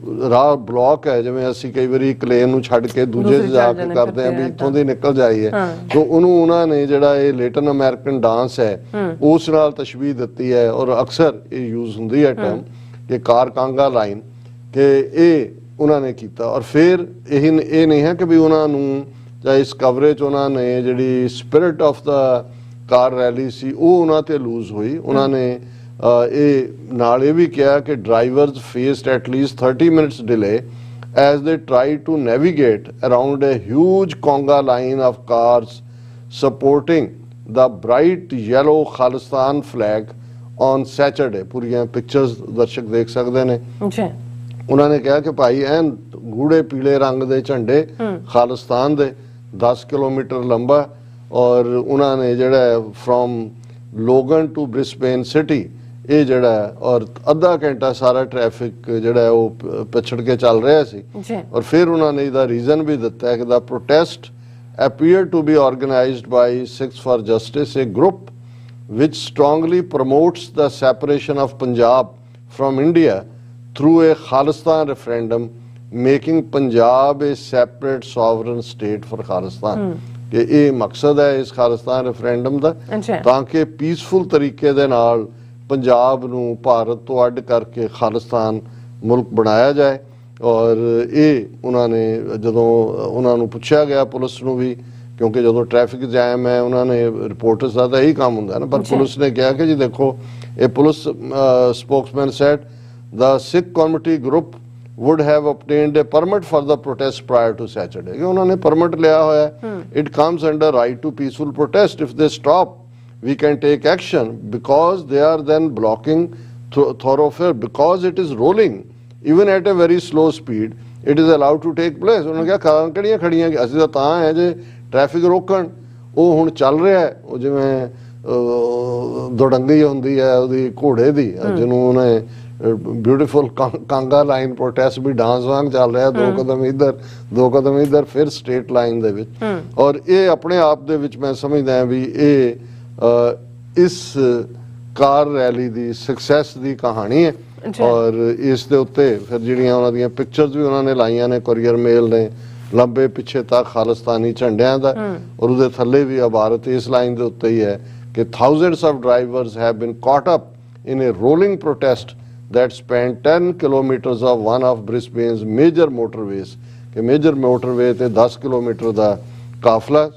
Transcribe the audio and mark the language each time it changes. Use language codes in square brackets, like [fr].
[pa] ਰਾਹ ਬਲੌਕ ਹੈ, ਜਿਵੇਂ ਅਸੀਂ ਕਈ ਵਾਰੀ ਇੱਕ ਲੇਨ ਨੂੰ ਛੱਡ ਕੇ ਦੂਜੇ 'ਚ ਜਾ ਕੇ ਕਰਦੇ ਹਾਂ ਵੀ ਇੱਥੋਂ ਦੀ ਨਿਕਲ ਜਾਈਏ, ਤਾਂ ਉਹਨੂੰ ਉਹਨਾਂ ਨੇ ਜਿਹੜਾ ਇਹ ਲੈਟਿਨ ਅਮਰੀਕਨ ਡਾਂਸ ਹੈ ਉਸ ਨਾਲ ਤਸ਼ਬੀਹ ਦਿੱਤੀ ਹੈ, ਔਰ ਅਕਸਰ ਇਹ ਯੂਜ਼ ਹੁੰਦੀ ਹੈ ਟਰਮ ਕਿ ਕਾਰ ਕਾਂਗਾ ਲਾਈਨ, ਕਿ ਇਹ ਉਹਨਾਂ ਨੇ ਕੀਤਾ। ਔਰ ਫਿਰ ਇਹ ਨਹੀਂ ਹੈ ਕਿ ਵੀ ਉਹਨਾਂ ਨੂੰ ਜਾਂ ਇਸ ਕਵਰੇਜ ਉਹਨਾਂ ਨੇ ਜਿਹੜੀ spirit of ਦਾ car rally ਸੀ ਉਹ ਉਹਨਾਂ ਤੇ ਲੂਜ਼ ਹੋਈ। ਉਹਨਾਂ ਨੇ ਇਹ ਨਾਲ ਇਹ ਵੀ ਕਿਹਾ ਕਿ [en] Drivers faced at least 30 minutes delay as they tried to navigate around a huge conga line of cars supporting the bright yellow Khalistan flag on Saturday। [pa] ਪੂਰੀਆਂ ਪਿਕਚਰਸ ਦਰਸ਼ਕ ਦੇਖ ਸਕਦੇ ਨੇ। ਉਹਨਾਂ ਨੇ ਕਿਹਾ ਕਿ ਭਾਈ ਐਨ ਗੂੜੇ ਪੀਲੇ ਰੰਗ ਦੇ ਝੰਡੇ ਖਾਲਿਸਤਾਨ ਦੇ 10 ਕਿਲੋਮੀਟਰ ਲੰਬਾ, ਔਰ ਉਹਨਾਂ ਨੇ ਜਿਹੜਾ [en] from Logan to Brisbane city [pa] ਇਹ ਜਿਹੜਾ, ਔਰ ਅੱਧਾ ਘੰਟਾ ਸਾਰਾ ਟ੍ਰੈਫਿਕ ਜਿਹੜਾ ਉਹ ਪਿਛੜ ਕੇ ਚੱਲ ਰਿਹਾ ਸੀ। ਔਰ ਫਿਰ ਉਹਨਾਂ ਨੇ ਇਹਦਾ ਰੀਜ਼ਨ ਵੀ ਦਿੱਤਾ ਹੈ ਕਿ [en] The protest appeared to be organized by Sikhs for Justice, a group which strongly promotes the separation of Punjab from India through a Khalistan referendum, making Punjab a separate sovereign state for Khalistan। [pa] ਕਿ ਇਹ ਮਕਸਦ ਹੈ ਇਸ Khalistan referendum ਦਾ, ਤਾਂ ਕਿ peaceful ਤਰੀਕੇ ਦੇ ਨਾਲ ਪੰਜਾਬ ਨੂੰ ਭਾਰਤ ਤੋਂ ਅੱਡ ਕਰਕੇ ਖਾਲਿਸਤਾਨ ਮੁਲਕ ਬਣਾਇਆ ਜਾਏ। ਔਰ ਇਹ ਉਹਨਾਂ ਨੇ ਜਦੋਂ ਉਹਨਾਂ ਨੂੰ ਪੁੱਛਿਆ ਗਿਆ, ਪੁਲਿਸ ਨੂੰ ਵੀ, ਕਿਉਂਕਿ ਜਦੋਂ ਟ੍ਰੈਫਿਕ ਜੈਮ ਹੈ ਉਹਨਾਂ ਨੇ ਰਿਪੋਰਟਰਸ ਦਾ ਤਾਂ ਇਹੀ ਕੰਮ ਹੁੰਦਾ ਨਾ, ਪਰ ਪੁਲਿਸ ਨੇ ਕਿਹਾ ਕਿ ਜੀ ਦੇਖੋ, ਇਹ police Spokesman sad [en] the Sikh committee group would have obtained a permit for the protest prior to Saturday। [hi] कि उन्होंने permit लिया हुआ है। [en] It comes under right to peaceful protest। If they stop, we can take action because they are then blocking thoroughfare, because it is rolling even at a very slow speed, it is allowed to take place। [hi] उन्होंने कहा [pa] ਕਾਰਾਂ ਕਿਹੜੀਆਂ ਖੜੀਆਂ, ਅਸੀਂ ਤਾਂ ਹੈ ਜੇ traffic ਰੋਕਣ, ਉਹ ਹੁਣ ਚੱਲ ਰਿਹਾ ਹੈ। ਉਹ ਜਿਵੇਂ ਦੁੜੰਗੀ ਹੁੰਦੀ ਹੈ ਉਹਦੀ ਘੋੜੇ ਦੀ, ਜਿਹਨੂੰ ਉਹਨੇ ਬਿਊਟੀਫੁਲ ਕਾਂਗਾ ਲਾਈਨ ਪ੍ਰੋਟੈਸਟ ਵੀ ਡਾਂਸ ਵਾਂਗ ਚੱਲ ਰਿਹਾ, 2 ਕਦਮ ਇੱਧਰ 2 ਕਦਮ ਇੱਧਰ, ਫਿਰ ਸਟੇਟ ਲਾਈਨ ਦੇ ਵਿੱਚ। ਔਰ ਇਹ ਆਪਣੇ ਆਪ ਦੇ ਵਿੱਚ ਮੈਂ ਸਮਝਦਾ ਹਾਂ ਵੀ ਇਹ ਇਸ ਕਾਰ ਰੈਲੀ ਦੀ ਸਕਸੈਸ ਦੀ ਕਹਾਣੀ ਹੈ। ਔਰ ਇਸ ਦੇ ਉੱਤੇ ਫਿਰ ਜਿਹੜੀਆਂ ਉਹਨਾਂ ਦੀਆਂ ਪਿਕਚਰਸ ਵੀ ਉਹਨਾਂ ਨੇ ਲਾਈਆਂ ਨੇ, ਕੋਰੀਅਰ ਮੇਲ ਨੇ, ਲੰਬੇ ਪਿੱਛੇ ਤੱਕ ਖਾਲਿਸਤਾਨੀ ਝੰਡਿਆਂ ਦਾ, ਔਰ ਉਹਦੇ ਥੱਲੇ ਵੀ ਭਾਰਤ ਇਸ ਲਾਈਨ ਦੇ ਉੱਤੇ ਹੀ ਹੈ ਕਿ [en] thousands of drivers have been caught up in a rolling protest that spanned 10 kilometers of one of Brisbane's major motorways। [pa] कि मेजर मोटरवे ते 10 किलोमीटर ਦਾ ਕਾਫਲਾ।